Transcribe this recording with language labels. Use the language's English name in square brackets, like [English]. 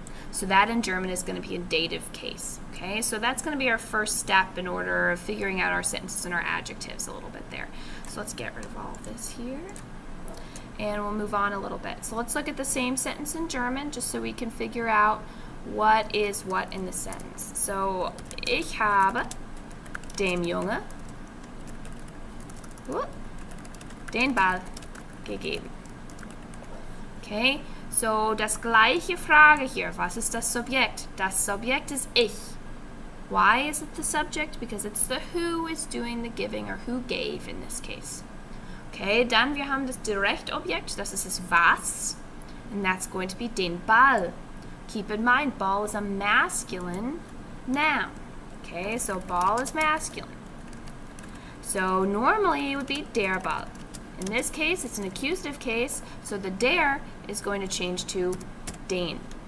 [English] So that in German is going to be a dative case. Okay, so that's going to be our first step in order of figuring out our sentences and our adjectives a little bit there. So let's get rid of all of this here. And we'll move on a little bit. So let's look at the same sentence in German just so we can figure out what is what in the sentence. [German] So, ich habe dem Junge den Ball gegeben. Okay, so das gleiche Frage hier. Was ist das Subjekt? Das Subjekt ist ich. [English] Why is it the subject? Because it's the who is doing the giving, or who gave in this case. [German] Okay, dann wir haben das Direktobjekt, das ist das was, [English] and that's going to be [German] den Ball. [English] Keep in mind, ball is a masculine noun. Okay, so ball is masculine. So normally it would be der Ball. In this case, it's an accusative case, so the der is going to change to den.